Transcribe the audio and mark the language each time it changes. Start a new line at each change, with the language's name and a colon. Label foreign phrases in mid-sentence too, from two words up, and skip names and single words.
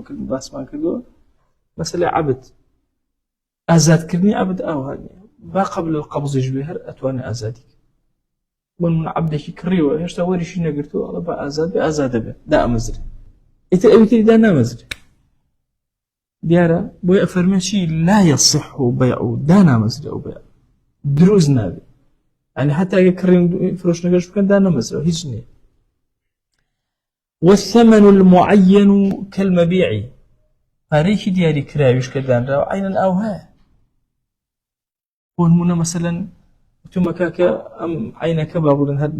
Central Kurdish: کرد باسمان کردووە مەسەلەی عەبد ئازادکردنی عەبد ئاوا نییە با
Arabic: قبل القەبزیش
Central Kurdish: بێ هەر ئەتوانێ ئازادی بۆ نمونە عەبدێکی کڕیوە هێشتا وەریشی نەگرتووە ئەڵێ با ئازاد بێ ئازادە بێ دا ئەمەزرێ ئیتر ئەوی تری دا نامەزرێ دیارە بۆی ئەفەرمێ چی
Arabic: لا يصح بيع
Central Kurdish: دا نامەزرێ ئەو بەیع دروست نابێ يعني حتى اگه کڕین فرۆشتنەکەش بکەن دا نەمەزرێ هیچ نییە
Arabic: والثمن المعين كالمبيع
Central Kurdish: پارەیەکی دیاری کراویش کە دانراوە عینەن ئەو هەیە بۆ نمونە مەسەلەن وتومەکە کە ئەم عینەکە با بڵێن هەر